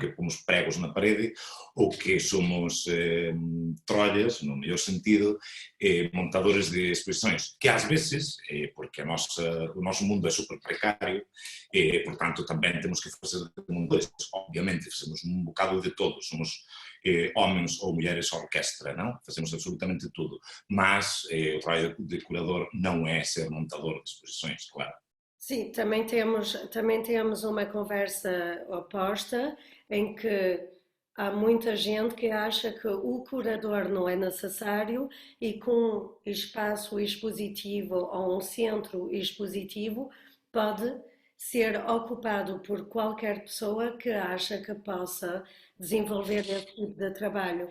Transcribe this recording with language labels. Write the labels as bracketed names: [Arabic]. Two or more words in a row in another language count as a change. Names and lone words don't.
[Galician] Que pomos pregos na parede, ou que somos trollas, no mellor sentido, montadores de exposições, que ás veces, porque o noso mundo é super precario, portanto tamén temos que facer de montadores, obviamente facemos un bocado de todo, somos homens ou mulleres orquestra, non? Facemos absolutamente [Portuguese] tudo, mas [Galician] o traballo de curador non é ser montador de exposições, claro. [Portuguese] Sim, também temos uma conversa oposta em que há muita gente que acha que o curador não é necessário e que um espaço expositivo ou um centro expositivo pode ser ocupado por qualquer pessoa que acha que possa desenvolver esse tipo de trabalho.